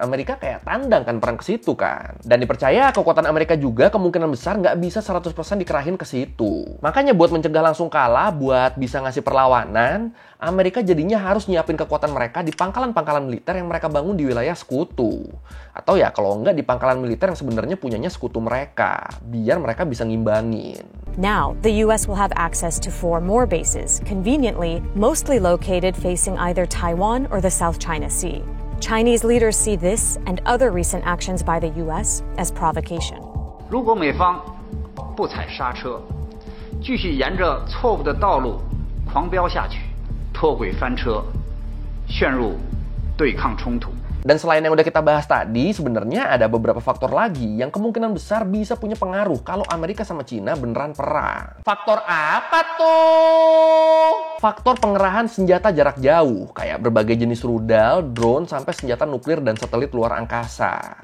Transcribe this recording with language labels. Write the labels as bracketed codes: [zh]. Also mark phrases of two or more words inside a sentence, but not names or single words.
[id] Amerika kayak tandang kan perang ke situ kan. Dan dipercaya kekuatan Amerika juga kemungkinan besar nggak bisa 100% dikerahin ke situ. Makanya buat mencegah langsung kalah, buat bisa ngasih perlawanan, perlawanan, Amerika jadinya harus nyiapin kekuatan mereka di pangkalan-pangkalan militer yang mereka bangun di wilayah sekutu. Atau ya kalau enggak di pangkalan militer yang sebenarnya punyanya sekutu mereka, biar mereka bisa ngimbangin. [en] Now, the U.S. will have access to 4 more bases, conveniently, mostly located facing either Taiwan or the South China Sea. Chinese leaders see this and other recent actions by the U.S. as provocation. [zh] 如果美方不踩刹车，继续沿着错误的道路狂飙下去，脱轨翻车，陷入对抗冲突。 [id] Dan selain yang udah kita bahas tadi, sebenarnya ada beberapa faktor lagi yang kemungkinan besar bisa punya pengaruh kalau Amerika sama Cina beneran perang. Faktor apa tuh? Faktor pengerahan senjata jarak jauh, kayak berbagai jenis rudal, drone, sampai senjata nuklir dan satelit luar angkasa.